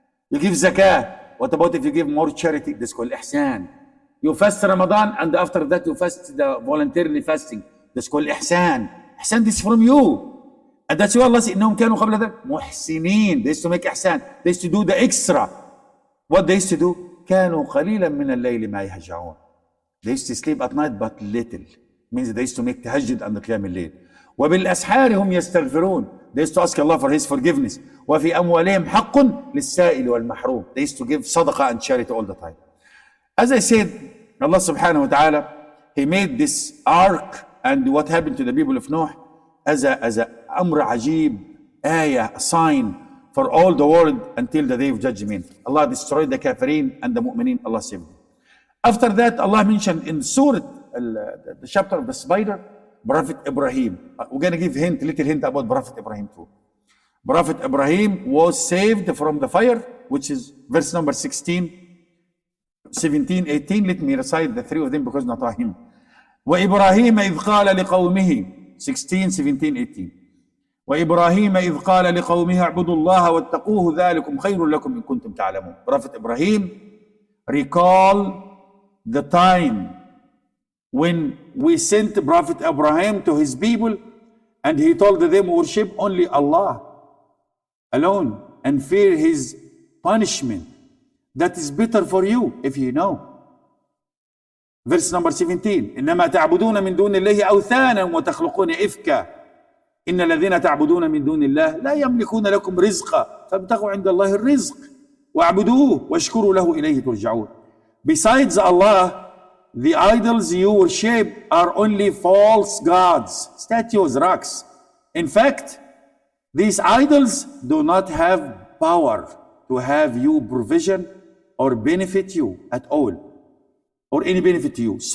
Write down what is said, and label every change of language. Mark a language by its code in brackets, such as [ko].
[en] You give zakah. What about if you give more charity? This is called ihsan. You fast Ramadan and after that you fast the voluntarily fasting. That's called ihsan. Ihsan, this is from you. And that's why Allah said, [ar] إنهم كانوا قبل ذلك محسنين. [en] They used to make ihsan. They used to do the extra. What they used to do? [ar] كانوا قليلا من الليل ما يهجعون. [en] They used to sleep at night but little. Means they used to make tahajjud and qiyam al-layl. [ar] وبالأسحار هم يستغفرون. [en] They used to ask Allah for His forgiveness. [ar] وفي أموالهم حق للسائل والمحروم. [en] They used to give sadaqah and charity all the time. As I said, Allah subhanahu wa ta'ala, He made this ark and what happened to the people of Noah as a amr ajib, ayah, a sign for all the world until the day of judgment. Allah destroyed the kafirin and the mu'mineen, Allah saved them. After that, Allah mentioned in Surah, the chapter of the spider, Prophet Ibrahim. We're going to give little hint about Prophet Ibrahim too. Prophet Ibrahim was saved from the fire, which is verse number 16, 17, 18. Let me recite the 3 of them because not him. [ar] وإبراهيم إذ قال لقومه 16, 17, 18. وإبراهيم إذ قال لقومه اعبدوا الله واتقوه ذلكم خير لكم إن كنتم تعلمون. [en] Prophet Ibrahim recall the time when we sent Prophet Ibrahim to his people and he told them worship only Allah alone and fear his punishment. That is better for you if you know. Verse number 17. [ar] إنما تعبدون من دون الله أوثانا وتخلقون إفكا إن الذين تعبدون من دون الله لا يملكون لكم رزقا فابتغوا عند الله الرزق واعبدوه واشكروا له إليه ترجعون. [en] Besides Allah, the idols you worship are only false gods, statues, rocks. In fact, these idols do not have power to have you provision or benefit you at all, or any benefit to you.